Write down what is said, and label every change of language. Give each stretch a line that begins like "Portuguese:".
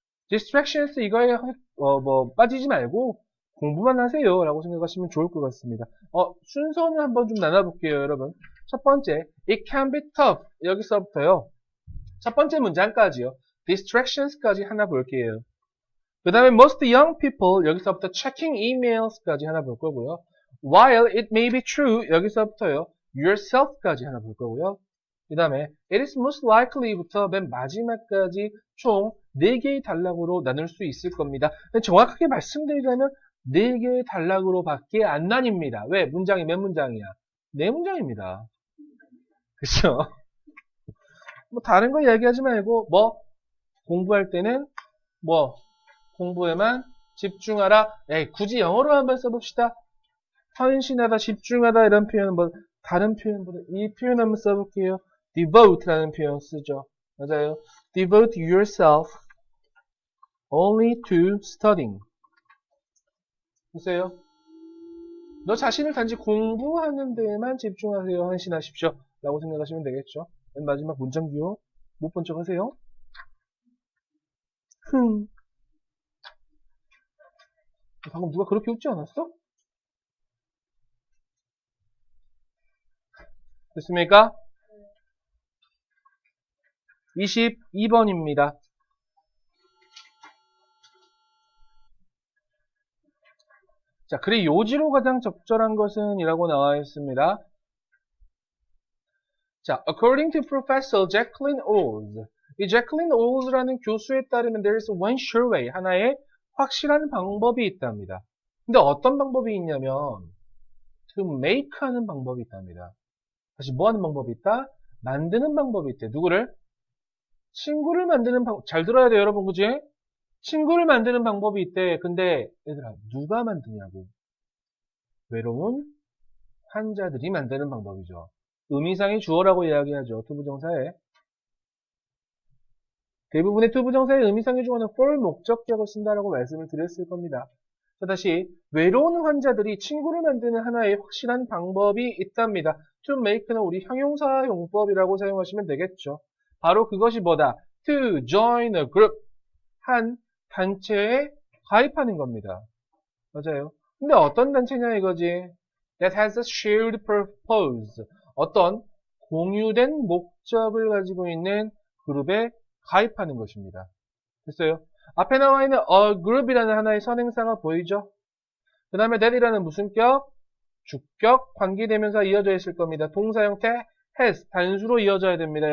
Korean: distractions 이거에 빠지지 말고 공부만 하세요 라고 생각하시면 좋을 것 같습니다. 순서는 한번 좀 나눠볼게요 여러분. 첫 번째
English: it can be tough
Korean: 여기서부터요 첫 번째 문장까지요 distractions까지 하나 볼게요. 그 다음에
English: most young people
Korean: 여기서부터 checking emails까지 하나 볼 거고요.
English: while it may be true
Korean: 여기서부터요 yourself까지 하나 볼 거고요. 그 다음에
English: it is most likely
Korean: 부터 맨 마지막까지 총 4개의 단락으로 나눌 수 있을 겁니다. 정확하게 말씀드리자면 4개의 단락으로 밖에 안 나뉩니다. 왜? 문장이 몇 문장이야? 4문장입니다. 그쵸? 뭐 다른 거 이야기하지 말고 뭐 공부할 때는 뭐 공부에만 집중하라. 에이, 굳이 영어로 한번 써봅시다. 헌신하다, 집중하다 이런 표현은 뭐 다른 표현보다 이 표현 한번 써볼게요. devote라는 표현 쓰죠. 맞아요.
English: devote yourself only to studying.
Korean: 보세요. 너 자신을 단지 공부하는 데에만 집중하세요. 헌신하십시오. 라고 생각하시면 되겠죠. 맨 마지막 문장 기호 못 본 척 하세요. 흥. 방금 누가 그렇게 웃지 않았어? 됐습니까? 22번입니다. 자, 그래 요지로 가장 적절한 것은 이라고 나와 있습니다.
English: 자, according to Professor Jacqueline Oz.
Korean: 이 Jacqueline Oz라는 교수에 따르면
English: there is one sure way.
Korean: 하나의 확실한 방법이 있답니다. 근데 어떤 방법이 있냐면
English: to make
Korean: 하는 방법이 있답니다. 다시 뭐 하는 방법이 있다? 만드는 방법이 있대. 누구를? 친구를 만드는 방법. 잘 들어야 돼요, 여러분. 그지? 친구를 만드는 방법이 있대. 근데 얘들아, 누가 만드냐고. 외로운 환자들이 만드는 방법이죠. 의미상의 주어라고 이야기하죠. 투부정사에. 대부분의 투부정사의 의미상의 주어는 for 목적격을 쓴다라고 말씀을 드렸을 겁니다. 자, 다시 외로운 환자들이 친구를 만드는 하나의 확실한 방법이 있답니다. to make는 우리 형용사 용법이라고 사용하시면 되겠죠. 바로 그것이 뭐다?
English: to join a group.
Korean: 한 단체에 가입하는 겁니다. 맞아요. 근데 어떤 단체냐 이거지?
English: That has a shared purpose.
Korean: 어떤 공유된 목적을 가지고 있는 그룹에 가입하는 것입니다. 됐어요? 앞에 나와 있는 a group이라는 하나의 선행사가 보이죠? 그 다음에 that이라는 무슨 격? 주격, 관계대명사 이어져 있을 겁니다. 동사 형태 has, 단수로 이어져야 됩니다.